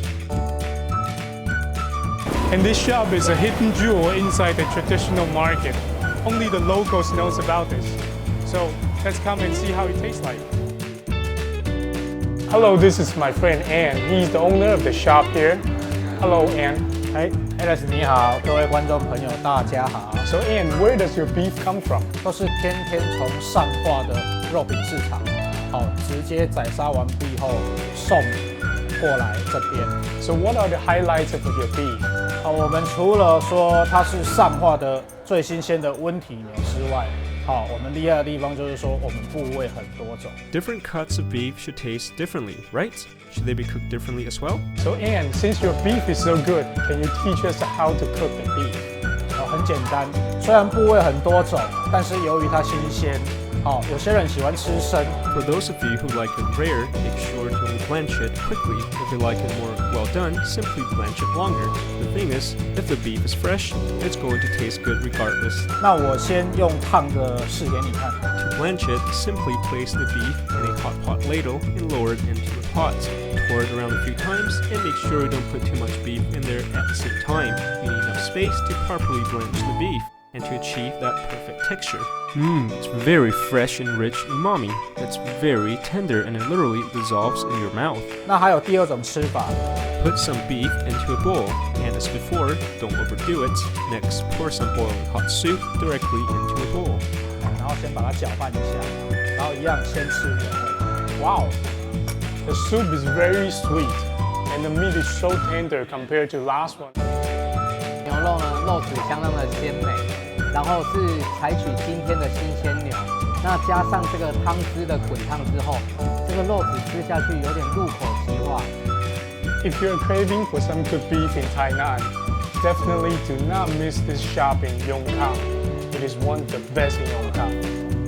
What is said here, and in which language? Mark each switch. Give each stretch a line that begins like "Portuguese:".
English: And this shop is a hidden jewel inside the traditional market. Only the locals knows about this. So let's come and see how it tastes like. Hello, this is my friend Ann. He's the owner of the shop here. Hello, Ann.
Chinese: Hey, Alex 你好，各位观众朋友大家好。
English: So Ann, where does your beef come from?
Chinese: 都是天从上化的肉品市场，直接宰杀完毕后送过来这边。
English: So what are the highlights of your beef?
Chinese: 我们除了说它是上化的最新鲜的温体牛之外，我们厉害的地方就是说我们部位很多种。
English: Different cuts of beef should taste differently, right? Should they be cooked differently as well? So Ann, since your beef is so good, can you teach us how to cook the beef?
Chinese: 很简单，虽然部位很多种，但是由于它新鲜，有些人喜欢吃生。
English: For those of you who like it rare, make sure to blanch it quickly. If you like it more well done, simply blanch it longer. The thing is, if the beef is fresh, it's going to taste good regardless.
Chinese: 那我先用烫的试给你看。
English: To blanch it, simply place the beef in a hot pot ladle and lower it into the pot. Pour it around a few times and make sure you don't put too much beef in there at the same time. You need enough space to properly blanch the beef and to achieve that perfect texture. It's very fresh and rich umami. It's very tender and it literally dissolves in your mouth.
Chinese: 那还有第二种吃法。
English: Put some beef into a bowl, and as before, don't overdo it. Next, pour some boiling hot soup directly into a bowl.
Chinese: 然后先把它搅拌一下，然后一样先吃原味。
English: Wow, the soup is very sweet, and the meat is so tender compared to last one.
Chinese: 牛肉呢，肉质相当的鲜美，然后是采取今天的新鲜牛，那加上这个汤汁的滚烫之后，这个肉质吃下去有点入口即化。
English: If you're craving for some good beef in Tainan, definitely do not miss this shop in Yongkang. It is one of the best in Yongkang.